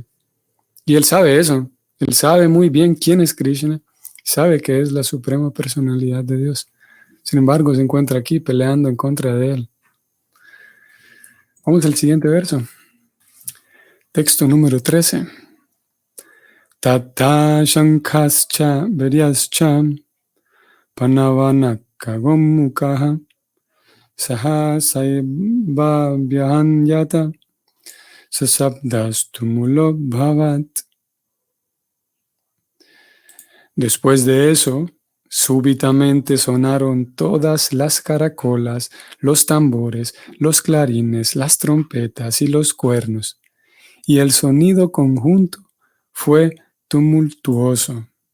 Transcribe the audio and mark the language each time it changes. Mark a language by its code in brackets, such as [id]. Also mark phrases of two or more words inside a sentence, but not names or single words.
[es] Y él sabe eso, él sabe muy bien quién es Krishna, sabe que es la suprema personalidad de Dios. Sin embargo, se encuentra aquí peleando en contra de él. Vamos al siguiente verso. Texto número 13. [sa] Tata shankascha veryascha panavana kagommukaha saha saibhabhyan yata sasabdastumulo bhavat. [es] Después de eso, súbitamente sonaron todas las caracolas, los tambores, los clarines, las trompetas y los cuernos, y el sonido conjunto fue tumultuoso.